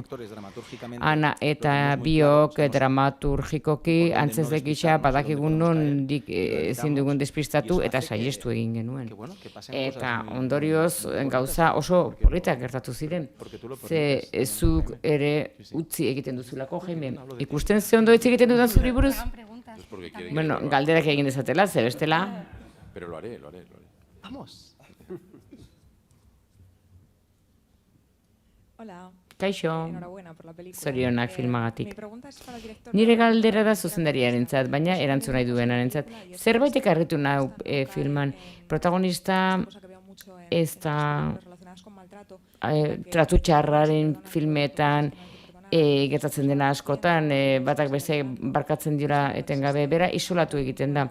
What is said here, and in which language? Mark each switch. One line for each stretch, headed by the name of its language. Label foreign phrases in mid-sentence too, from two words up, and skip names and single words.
Basque: Ana eta biok dramaturgikoki antzezek isa badakigu nondik ezin dugun despistatu eta saiestu egin genuen. Eta ondorioz gauza oso politak gertatu ziren. Ze zuk ere utzi egiten duzulako, Jaime. Ikusten ze ondo hitz egiten dudan zuri buruz? Bueno, galderak egin dezatela, ze bestela.
Spanish: Pero lo haré. Vamos. Hola.
Basque: Kaixo,
Spanish: Enhorabuena por la película.
Basque: zorionak filmagatik.
Spanish: Mi pregunta es para el director.
Basque: Nire galdera da zuzendariarentzat, baina erantzun nahi duenarentzat. Zerbaitek harritu nau filman. Protagonista ez da tratu txarraren filmetan gertatzen dena askotan, batak beste barkatzen dira etengabe, bera isolatu egiten da.